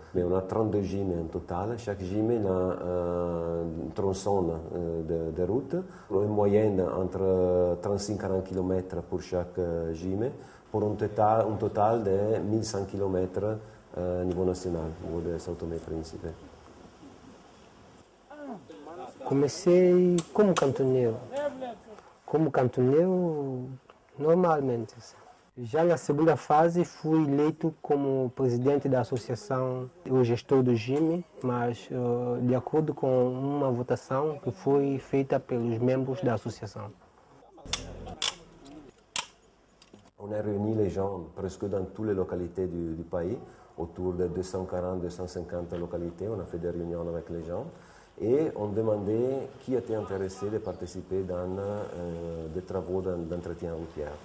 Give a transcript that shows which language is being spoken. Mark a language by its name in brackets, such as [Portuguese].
[French] Mais on a 32 GIME en total, chaque GIME a un tronçon de route, une moyenne entre 35 et 40 km pour chaque GIME, pour un total de 1100 km au niveau national, au niveau de São Tomé e Príncipe. [Portuguese] Comecei como cantoneiro. Como cantoneiro, normalmente. Já na segunda fase fui eleito como presidente da associação, o gestor do GIME, mas de acordo com uma votação que foi feita pelos membros da associação. [French] On a réuni les gens presque dans toutes les localités du pays, autour de 240-250 localités. On a fait des réunions avec les gens et on demandait qui était intéressé de participer dans des travaux d'entretien routier.